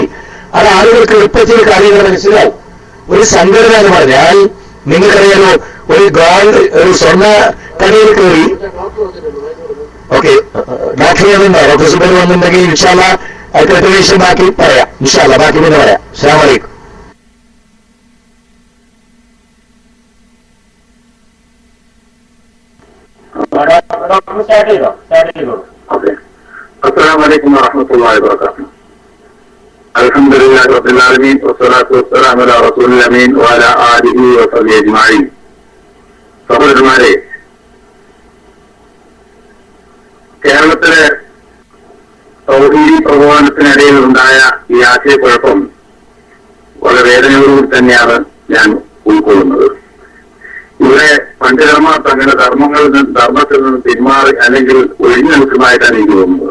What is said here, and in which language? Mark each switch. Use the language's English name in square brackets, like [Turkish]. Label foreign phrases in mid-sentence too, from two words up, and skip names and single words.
[Malayalam] അത് ആളുകൾക്ക് എളുപ്പത്തിൽ കാര്യങ്ങൾ മനസ്സിലാവും. ഒരു സംഘടന എന്ന് പറഞ്ഞാൽ നിങ്ങൾക്കറിയാലോ, ഒരു സ്വർണ്ണ കടയിൽ കയറി, ഓക്കെ, ഡോക്ടർ വന്നിട്ടുണ്ടോ? ഡോക്ടർ സുബൈർ വന്നിട്ടുണ്ടെങ്കിൽ [Arabic] إن شاء الله [Malayalam] അതിന്റെ പ്രവേശം ബാക്കി പറയാം. [Arabic] إن شاء الله [Malayalam] ബാക്കി പിന്നെ പറയാം. [Arabic] السلام عليكم. السلام عليكم ورحمة الله وبركاته. الحمد لله رب العالمين والصلاة والسلام على رسول الأمين وعلى آله وصحبه أجمعين. [Malayalam] സഹോദരന്മാരെ, കേരളത്തിലെ തൗഹീദി പ്രബോധനത്തിനിടയിൽ ഉണ്ടായ ഈ ആശയക്കുഴപ്പം വളരെ വേദനയോടുകൂടി തന്നെയാണ് ഞാൻ ഉൾക്കൊള്ളുന്നത്. ഇവിടെ പഞ്ചകർമ്മ തങ്ങളുടെ ധർമ്മത്തിൽ നിന്ന് പിന്മാറി അല്ലെങ്കിൽ ഒഴിഞ്ഞു നിൽക്കുന്നതായിട്ടാണ് എനിക്ക് തോന്നുന്നത്.